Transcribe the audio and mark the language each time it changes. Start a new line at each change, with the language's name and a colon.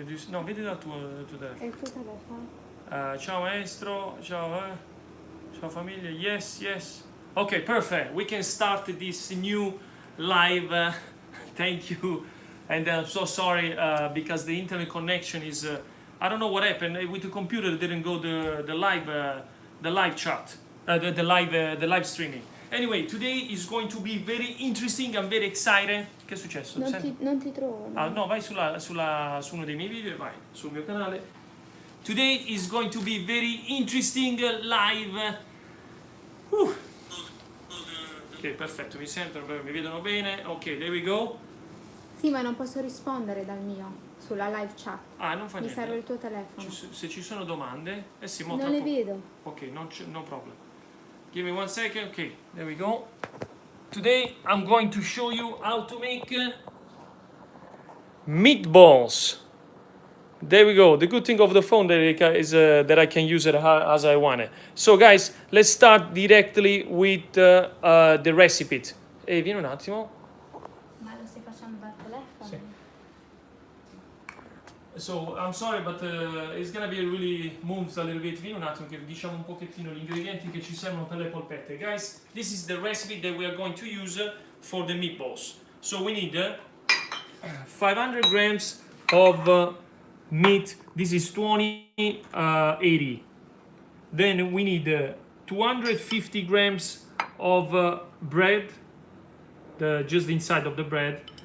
Italian: No, vedi dal tuo telefono. È il tuo telefono? Ciao maestro, ciao ciao famiglia, yes.
English: Okay, perfect. We can start this new live. Thank you. And I'm so sorry because the internet connection is. I don't know what happened with the computer. Didn't go the live chat, the live streaming. Anyway, today is going to be very interesting. I'm very excited.
Italian: Che è successo? Non ti trovo. Ah, no, vai su uno dei miei video e vai sul mio canale.
English: Today is going to be very interesting live.
Italian: Ok, perfetto, mi sentono, mi vedono bene.
English: Ok, there we go.
Italian: Sì, ma non posso rispondere dal mio, sulla live chat. Ah, non fa Mi niente. serve il tuo telefono. Se ci sono domande, sì, non le vedo.
English: Ok, no problem. Give me 1 second. Ok, there we go. Today I'm going to show you how to make meatballs. There we go. The good thing of the phone is that I can use it as I want it. So guys, let's start directly with the recipe.
Italian: Vieni un attimo. Ma lo stai facendo dal telefono? Sì.
English: So, I'm sorry, but it's gonna be really moved a little bit.
Italian: Vieni un attimo che diciamo un pochettino gli ingredienti che ci servono per le polpette.
English: Guys, this is the recipe that we are going to use for the meatballs. So we need 500 grams of meat. This is 2080. Then we need 250 grams of bread, just the inside of the bread.